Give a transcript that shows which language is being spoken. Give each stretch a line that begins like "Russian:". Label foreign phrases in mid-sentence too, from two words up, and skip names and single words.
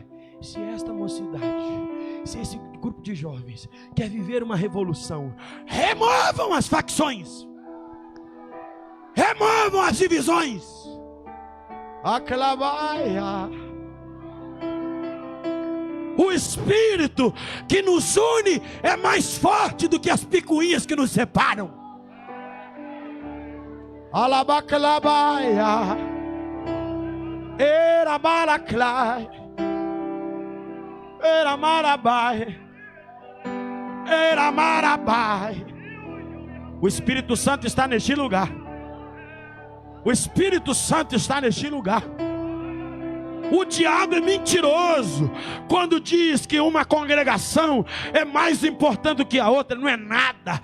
Portuguese: Se esta mocidade, se esse grupo de jovens quer viver uma revolução, removam as facções, removam as divisões. Aclamaia. O Espírito que nos une é mais forte do que as picuinhas que nos separam. Alabaclabaia, eramaraclai, eramarabai, eramarabai. O Espírito Santo está neste lugar. O Espírito Santo está neste lugar. O diabo é mentiroso quando diz que uma congregação é mais importante do que a outra. Não é nada.